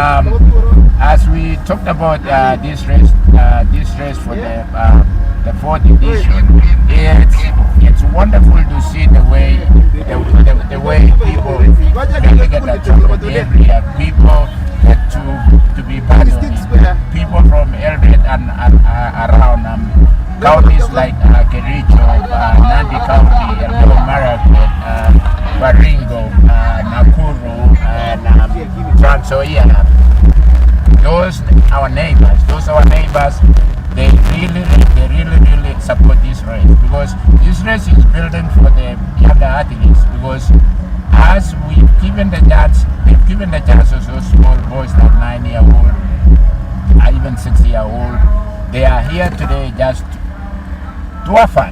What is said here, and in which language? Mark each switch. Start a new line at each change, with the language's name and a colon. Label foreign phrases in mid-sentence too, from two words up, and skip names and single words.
English: As we talked about this race for the fourth edition, it's wonderful to see the way people really get that chocolate every year. People get to be part of it. People from Eldoret and around counties like Kericho, Nandi County, Eldoret, Marakwet, Baringo, Nakuru, and Trans Nzoia. Those our neighbors. They really support this race, because this race is building for the younger athletes, because as we've given the chance to those small boys like 9-year-old, even 6-year-old, they are here today just to have fun.